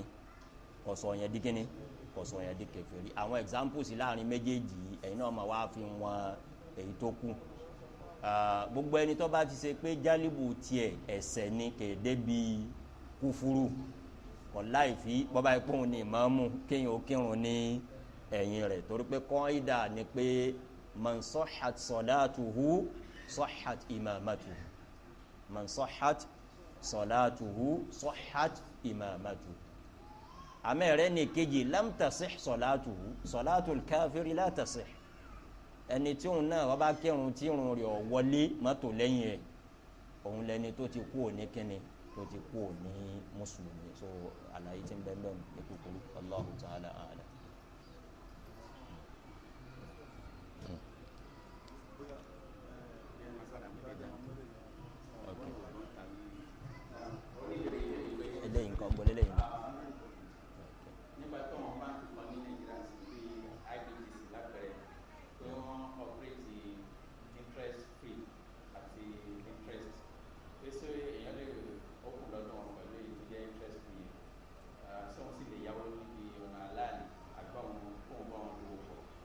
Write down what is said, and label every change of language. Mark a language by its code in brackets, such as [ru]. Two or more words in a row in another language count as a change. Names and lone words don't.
[yo] ọ̀sọ̀ yẹn di kíni ọ̀sọ̀ yẹn di kèfèrí àwọn examples láàrin méjèèjì ẹ̀yin náà máa wá fi wọn èyí tó kù gbogbo ẹni tó bá ti ṣe pé jálíbù tiẹ̀ ẹ̀ṣẹ̀ ni kéde bíi kúfúrú kò láì fi bọ́bá ipò òun ní ìmáàmù kéèyàn ó kírun ní ẹ̀yìn rẹ̀ torí pé kọ́ńdà ni pé [ar] من صحت صلاته صحت إمامته من صحت صلاته صحت إمامته [yo] àmẹ́rẹ́ ní kejì [ar] لم تصح صلاته صلاة الكافر لا تصح [yo] ẹni tí òun náà wọ́n bá kírun tí irun rẹ̀ wọlé mọ́tò lẹ́yìn ẹ̀ òun lẹni tó ti kú òní kíni tó ti kú òní mùsùlùmí so àlàyé tí ń bẹ bẹ́ẹ̀ ní kúkúrú [ar] الله تعالى أعلم. [yo] eléyìí nǹkan gbọ́dọ̀ eléyìí nǹkan. nígbà tó wọn bá ti kọ ní Nàìjíríà sí pé IBTC lápẹẹrẹ pé wọn [en] operate interest free [yo] àti interest èso èèyàn lè ókun lọ́dún wọn pẹ̀lú èyí tó jẹ́ [en] interest free [yo] ṣé wọ́n sì lè yáwó níbi ọ̀nà aláàlì àgbà wọn fún wọn wọn lówó pọ̀.